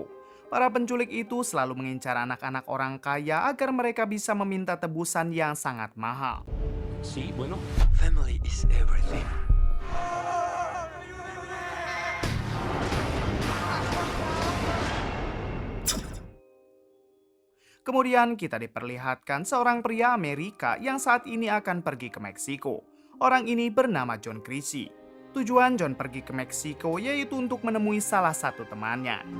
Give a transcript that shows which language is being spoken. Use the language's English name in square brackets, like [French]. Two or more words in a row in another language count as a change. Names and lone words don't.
[Indonesian] Para penculik itu selalu mengincar anak-anak orang kaya agar mereka bisa meminta tebusan yang sangat mahal. [Spanish] Sí, bueno. [English] Family is everything. [Indonesian] Kemudian kita diperlihatkan seorang pria Amerika yang saat ini akan pergi ke Meksiko. Orang ini bernama John Creasy. Tujuan John pergi ke Meksiko yaitu untuk menemui salah satu temannya.